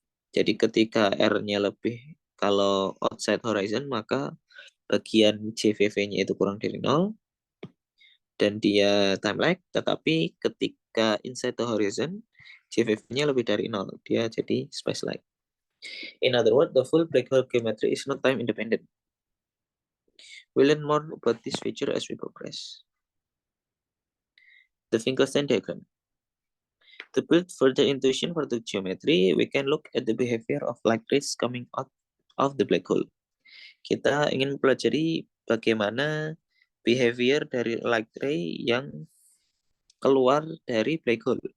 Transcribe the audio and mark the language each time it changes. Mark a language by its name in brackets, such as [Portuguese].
[Indonesian] Jadi ketika R-nya lebih, kalau [English] outside horizon, [Indonesian] maka bagian JVV-nya itu kurang dari 0, dan dia time lag, tetapi ketika [English] inside the horizon, [Indonesian] JVV-nya lebih dari 0, dia jadi space lag. [English] In other words, the full black hole geometry is not time independent. We'll learn more about this feature as we progress. The Finkelstein diagram. To build further intuition for the geometry, we can look at the behavior of light rays coming out of the black hole. [Indonesian] Kita ingin mempelajari bagaimana behavior dari light ray yang keluar dari black hole.